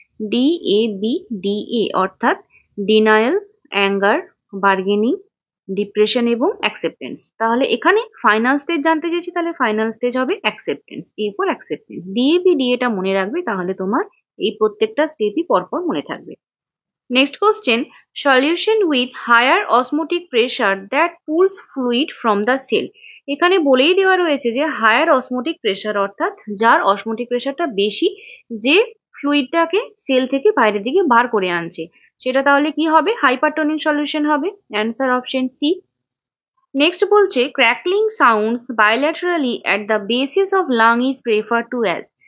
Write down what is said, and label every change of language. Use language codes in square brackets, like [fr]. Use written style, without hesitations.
[bn] D, এ, B, D, এ, অর্থাৎ denial, anger, bargaining, depression এবং acceptance. তাহলে এখানে ফাইনাল স্টেজ জানতে চেয়েছি, তাহলে ফাইনাল স্টেজ হবে acceptance, A for acceptance. D, A, B, D এটা মনে রাখবে, তাহলে তোমার এই প্রত্যেকটা স্টেপই পরপর মনে থাকবে। [en] Next question. Solution with higher osmotic pressure that pulls fluid from the cell. [bn] এখানে বলেই দেওয়া রয়েছে যে হায়ার অসমোটিক প্রেশার, অর্থাৎ যার অসমোটিক প্রেশারটা বেশি, যে ফ্লুইডটাকে সেল থেকে বাইরের দিকে বার করে আনছে, সেটা তাহলে কি হবে? হাইপারটোনিক সলিউশন হবে। Answer option C. নেক্সট বলছে [en] Crackling sounds bilaterally at the bases of lung is prefer to as.